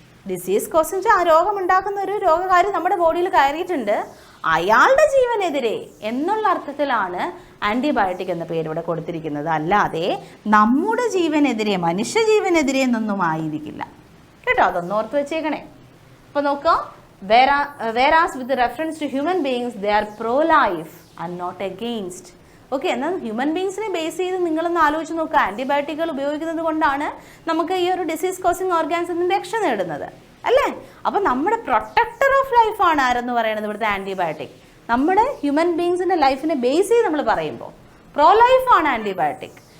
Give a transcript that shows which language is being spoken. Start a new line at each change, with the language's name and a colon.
Malayalam: Disease causing ആ രോഗമുണ്ടാക്കുന്ന ഒരു രോഗകാരി നമ്മുടെ ബോഡിയിൽ കയറിയിട്ടുണ്ട്, അയാളുടെ ജീവനെതിരെ എന്നുള്ള അർത്ഥത്തിലാണ് ആൻറ്റിബയോട്ടിക് എന്ന പേര് ഇവിടെ കൊടുത്തിരിക്കുന്നത്. അല്ലാതെ നമ്മുടെ ജീവനെതിരെ, മനുഷ്യ ജീവനെതിരെ എന്നൊന്നും ആയിരിക്കില്ല കേട്ടോ. അതൊന്നും ഓർത്ത് വെച്ചേക്കണേ. അപ്പോൾ നോക്കാം,
English: whereas with reference to human beings they are pro-life and not against.
Malayalam: Okay, എന്നാൽ ഹ്യൂമൻ ബീങ്സിനെ ബേസ് ചെയ്ത് നിങ്ങളൊന്ന് ആലോചിച്ച് നോക്കുക. ആൻറ്റിബയോട്ടിക്കുകൾ ഉപയോഗിക്കുന്നത് കൊണ്ടാണ് നമുക്ക് ഈ ഒരു ഡിസീസ് കോസിങ് ഓർഗാനിസത്തിൽ രക്ഷ നേടുന്നത് അല്ലേ? അപ്പോൾ നമ്മുടെ പ്രൊട്ടക്ടർ ഓഫ് ലൈഫാണ് ആരെന്ന് പറയുന്നത് ഇവിടുത്തെ ആൻറ്റിബയോട്ടിക്. നമ്മുടെ ഹ്യൂമൻ ബീങ്സിൻ്റെ ലൈഫിനെ ബേസ് ചെയ്ത് നമ്മൾ പറയുമ്പോൾ പ്രോ ലൈഫാണ് ആൻറ്റിബയോട്ടിക്.